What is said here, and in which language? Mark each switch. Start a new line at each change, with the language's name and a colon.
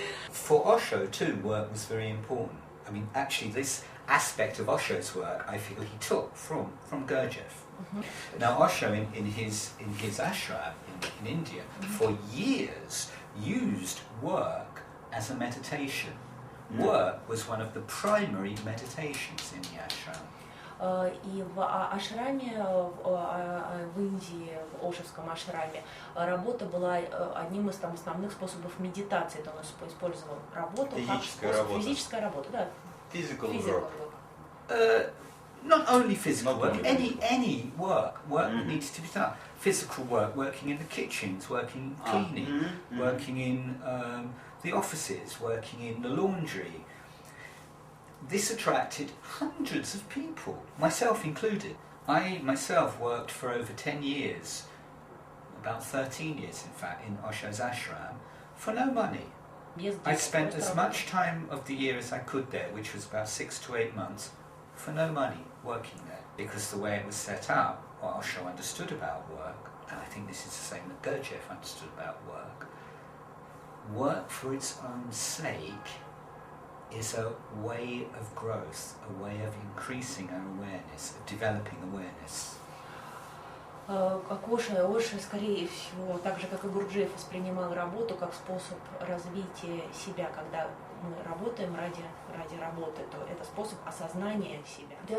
English: For Osho too, work was very important. I mean, actually this aspect of Osho's work, I feel he took from Gurdjieff. Now Osho in his ashram in India for years used work as a meditation. Work was one of the primary meditations in the ashram.
Russian: И в ашраме, в Индии, в Ошевском ашраме, работа была одним из там основных способов медитации. Это он использовал работу как способ, физическая работа, да.
English: Physical work. Not only physical work, any work that needs to be done. Physical work, working in the kitchens, working cleaning, working in the offices, working in the laundry. This attracted hundreds of people, myself included. I myself worked for over 10 years, about 13 years in fact, in Osho's ashram, for no money. I spent as much time of the year as I could there, which was about 6 to 8 months, for no money working there. Because the way it was set up, what Osho understood about work, and I think this is the same that Gurdjieff understood about work for its own sake is a way of growth, a way of increasing our awareness, of developing awareness.
Russian: Как Оша, скорее всего, так же, как и Гурджиев, воспринимал работу как способ развития себя. Когда мы работаем ради работы, то это способ осознания себя.